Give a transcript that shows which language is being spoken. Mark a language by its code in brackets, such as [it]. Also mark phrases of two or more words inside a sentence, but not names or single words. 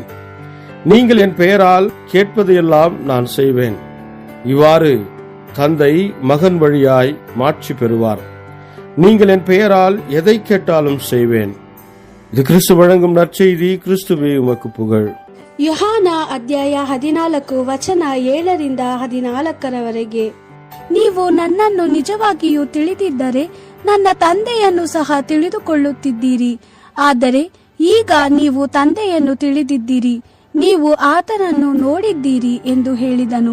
[ta] நீங்கள் என் பெயரால் கேட்பதையெல்லாம் நான் செய்வேன். இவ்வாறு தந்தை மகன் வழியாய் மாட்சி பெறுவார். நீங்கள் என் பெயரால் எதை கேட்டாலும் செய்வேன். இது கிறிஸ்து வழங்கும் நற்செய்தி. கிறிஸ்துவே உமக்கு புகழ். [kn] யோಹಾನ ಅಧ್ಯಾಯ 14 ವಚನ 7-14 ನೀವು ನನ್ನನ್ನು ನಿಜವಾಗಿಯೂ ತಿಳಿದಿದ್ದರೆ ನನ್ನ ತಂದೆಯನ್ನು ಸಹ ತಿಳಿದುಕೊಳ್ಳುತ್ತಿದ್ದೀರಿ. ಆದರೆ ಈಗ ನೀವು ತಂದೆಯನ್ನು ತಿಳಿದಿದ್ದೀರಿ, ನೀವು ಆತನನ್ನು ನೋಡಿದ್ದೀರಿ ಎಂದು ಹೇಳಿದನು.